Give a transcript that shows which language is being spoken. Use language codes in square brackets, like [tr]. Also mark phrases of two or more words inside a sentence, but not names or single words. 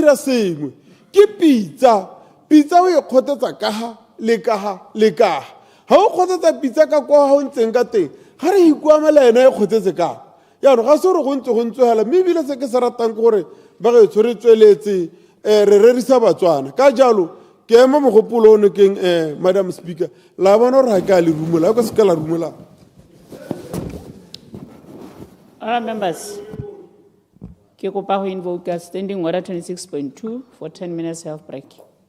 [tn] dira sengwe ke pitsa o e kgothetsa ka ga le ka ga le ka ga o kgothetsa pitsa ka kwa ga o ntseng ka teng ga re ikuamela ena e kgothetse ka yaanong ga se gore go ntse go ntsogela mme ebile se ke se ratang ke gore ba gaetsho re tsweletse re rerisa batswana ka jalo ke ema mogopolo o nokeng [en] madam speaker [tn] la bona gore ga ke a le rumola ko se ka la rumola. [en] All members, [tn] ke kopa go [en] invoke a standing order 26.2 for 10 minutes health break.